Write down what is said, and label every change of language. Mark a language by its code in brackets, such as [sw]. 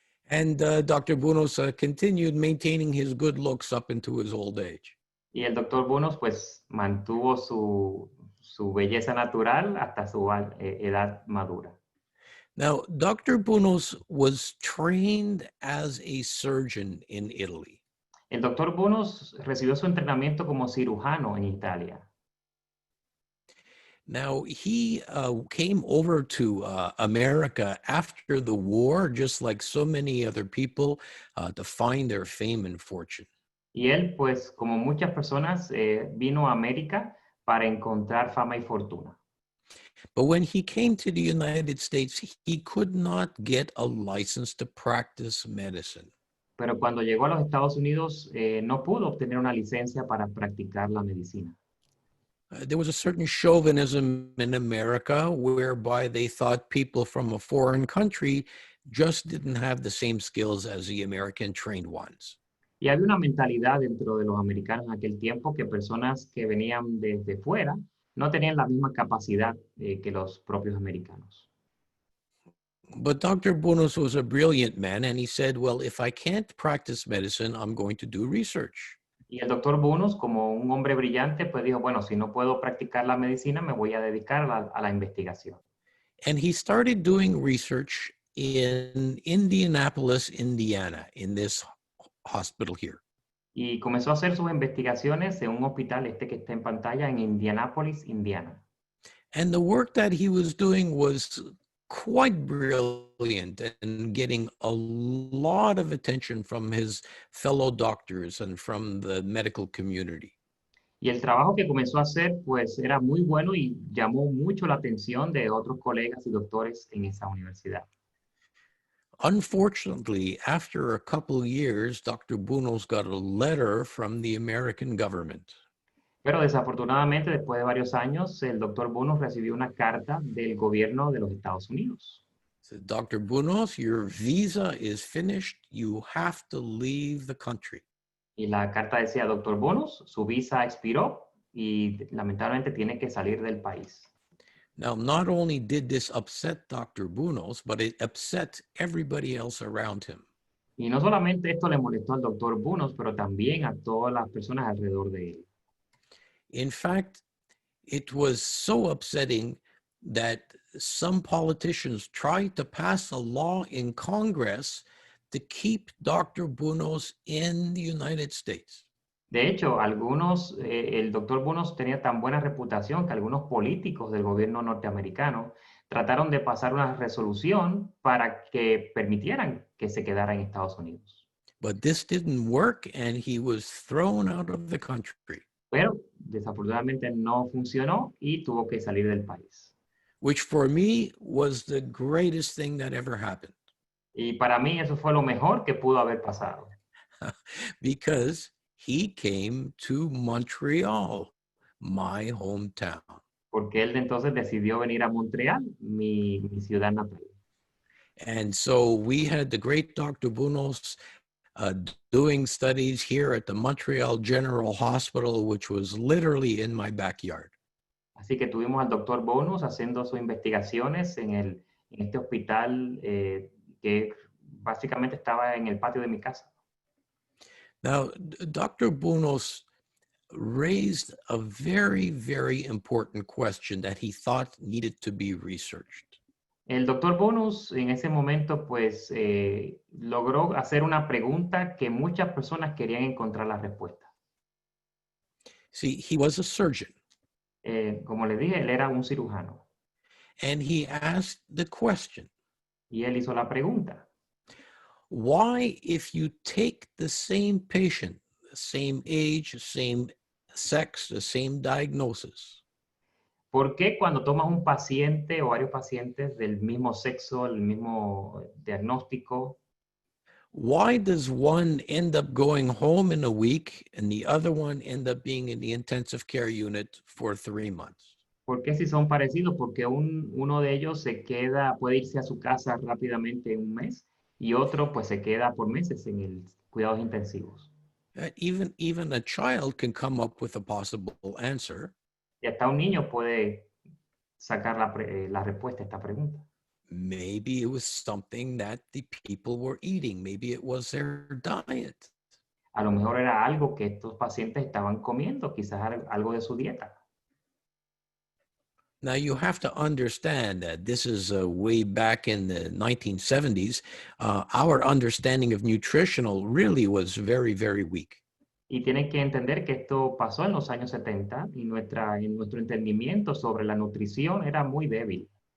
[en] And Dr. Bunos continued maintaining his good looks up into his old age. [es] Y el doctor Bunos pues mantuvo su belleza natural hasta su edad madura. [en] Now, Dr. Bunos was trained as a surgeon in Italy. [es] El doctor Bunos recibió su entrenamiento como cirujano en Italia. [en] Now, he came over to America after the war, just like so many other people, to find their fame and fortune. [es] Y él, pues, como muchas personas, vino a América para encontrar fama y fortuna. [en] But when he came to the United States, he could not get a license to practice medicine. [es] Pero cuando llegó a los Estados Unidos, no pudo obtener una licencia para practicar la medicina. [en] There was a certain chauvinism in America whereby they thought people from a foreign country just didn't have the same skills as the American trained ones. [es] Y había una mentalidad dentro de los americanos en aquel tiempo que personas que venían desde fuera no tenían la misma capacidad que los propios americanos. [en] But Dr. Bunos was a brilliant man, and he said, well, if I can't practice medicine, I'm going to do research. [es] Y el doctor Bunos, como un hombre brillante, pues dijo, bueno, si no puedo practicar la medicina, me voy a dedicar a la investigación. [en] And he started doing research in Indianapolis, Indiana, in this hospital here. [es] Y comenzó a hacer sus investigaciones en un hospital, este que está en pantalla, en Indianápolis, Indiana. [en] And the work that he was doing was quite brilliant and getting a lot of attention from his fellow doctors and from the medical community. [es] Y el trabajo que comenzó a hacer, pues, era muy bueno y llamó mucho la atención de otros colegas y doctores en esa universidad. [en] Unfortunately, after a couple of years, Dr. Bunos got a letter from the American government. [es] Pero desafortunadamente, después de varios años, el doctor Bunos recibió una carta del gobierno de los Estados Unidos. [en] Said, Dr. Bunos, your visa is finished. You have to leave the country. [es] Y la carta decía, doctor Bunos, su visa expiró y lamentablemente tiene que salir del país. [en] Now, not only did this upset Dr. Bunos, but it upset everybody else around him. [es] Y no solamente esto le molestó al doctor Bunos, pero también a todas las personas alrededor de él. [en] In fact, it was so upsetting that some politicians tried to pass a law in Congress to keep Dr. Bunos in the United States. [es] De hecho, el doctor Bunos tenía tan buena reputación que algunos políticos del gobierno norteamericano trataron de pasar una resolución para que permitieran que se quedara en Estados Unidos. [en] But this didn't work and he was thrown out of the country. [es] Pero desafortunadamente no funcionó y tuvo que salir del país. [en] Which for me was the greatest thing that ever happened. [es] Y para mí eso fue lo mejor que pudo haber pasado. [en] Because he came to Montreal, my hometown. [es] Porque él entonces decidió venir a Montreal, mi ciudad natal. [en] And so we had the great Dr. Bunos doing studies here at the Montreal General Hospital, which was literally in my backyard. [es] Así que tuvimos al doctor Bunos haciendo sus investigaciones en este hospital que básicamente estaba en el patio de mi casa. [en] Now, Dr. Bunos raised a very, very important question that he thought needed to be researched. [es] El doctor Bunos en ese momento pues logró hacer una pregunta que muchas personas querían encontrar la respuesta. [en] See, he was a surgeon. [es] Como le dije, él era un cirujano. [en] And he asked the question. [es] Y él hizo la pregunta. [en] Why, if you take the same patient, the same age, same sex, the same diagnosis, [es] ¿Por qué cuando tomas un paciente o varios pacientes del mismo sexo, el mismo diagnóstico, [en] why does one end up going home in a week and the other one end up being in the intensive care unit for 3 months? [es] por qué si son parecidos? Porque uno de ellos puede irse a su casa rápidamente en un mes y otro pues se queda por meses en el cuidados intensivos. [en] Even a child can come up with a possible answer. [es] Y hasta un niño puede sacar la respuesta a esta pregunta. [en] Maybe it was something that the people were eating. Maybe it was their diet. [es] A lo mejor era algo que estos pacientes estaban comiendo, quizás algo de su dieta. [en] Now you have to understand that this is way back in the 1970s. Our understanding of nutritional really was very, very weak. [es] Y tienen que entender que esto pasó en los años 70 y nuestro entendimiento sobre la nutrición era muy débil.